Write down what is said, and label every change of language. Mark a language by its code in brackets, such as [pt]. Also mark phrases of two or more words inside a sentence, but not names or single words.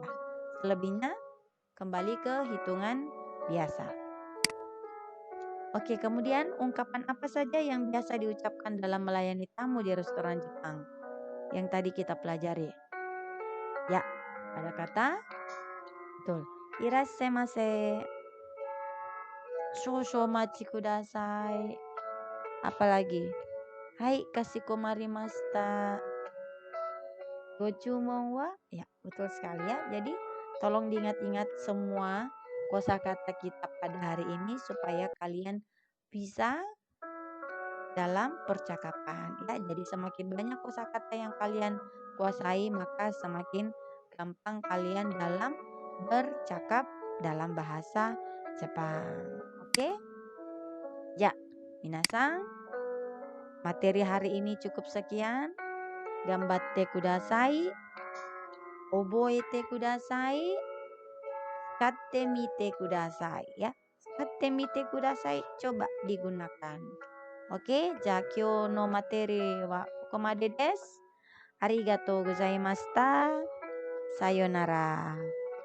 [id] Selebihnya kembali ke hitungan biasa. Oke, kemudian ungkapan apa saja yang biasa diucapkan dalam melayani tamu di restoran Jepang yang tadi kita pelajari? Ya, ada kata betul. [ja] いらっしゃいませ. 少々お待ちください. [id] Apalagi? Hai, [ja] かしこまります. ご注文は?や, [id] betul sekali ya. Jadi tolong diingat-ingat semua kosakata kita pada hari ini supaya kalian bisa dalam percakapan ya. Jadi semakin banyak kosakata yang kalian kuasai, maka semakin gampang kalian dalam bercakap dalam bahasa Jepang. Oke? Ya, minasan, materi hari ini cukup sekian. [ja] 頑張ってください、覚えてください、使ってみてくださいや. 使ってみてください, [id] coba digunakan. [ja] オーケー、じゃ今日の materi はここまでです. ありがとうございました. さようなら.